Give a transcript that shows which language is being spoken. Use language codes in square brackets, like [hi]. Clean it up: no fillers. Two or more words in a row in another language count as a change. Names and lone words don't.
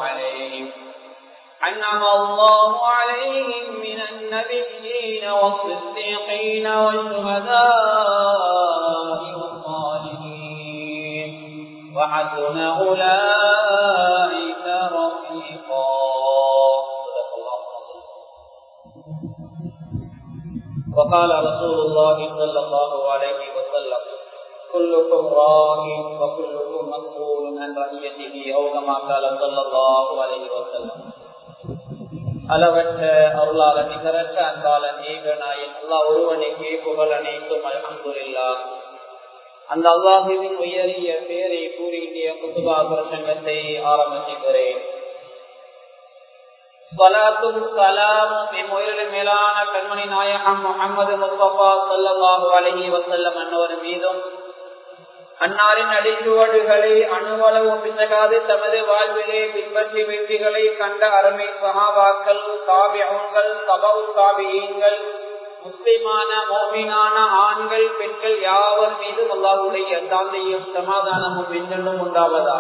[ar] عليهم من النبيين والصديقين والشهداء والصالحين وحسن أولئك رفيقا. وقال رسول الله صلى الله عليه وسلم كلكم راع وكلكم مسؤول عن رعيته أو كما قال صلى الله عليه وسلم. [ta] அளவற்ற அருளாளன் நிகரற்ற அன்பாளன் ஏகநாயன் அல்லாஹ் ஒருவனுக்கே புகழ் அனைத்தும் அல்ஹம்துலில்லாஹ். அந்த அல்லாஹுவின் உயரிய பெயரை கூறிய குத்துபா பிரசங்கத்தை ஆரம்பிக்கிறேன். ஸலாத்தும் ஸலாமும் இம்முயிரின் மேலான கண்மணி நாயகம் முஹம்மது முஸ்தபா [ar] صلى الله عليه وسلم [ta] அன்னவர் மீதும் அன்னாரின் அடிச்சுவடுகளை அணுவளவும் பிசகாது தமது வாழ்விலே பின்பற்றி வெற்றிகளை கண்ட அருமை சஹாபாக்கள், தாபிஊன்கள், தபவு தாபிஈன்கள், முஸ்லிமான மோமினான ஆண்கள் பெண்கள் யாவர் மீதும் அல்லாஹ்வுடைய சாந்தியும் சமாதானமும் என்றென்றும் உண்டாவதாக.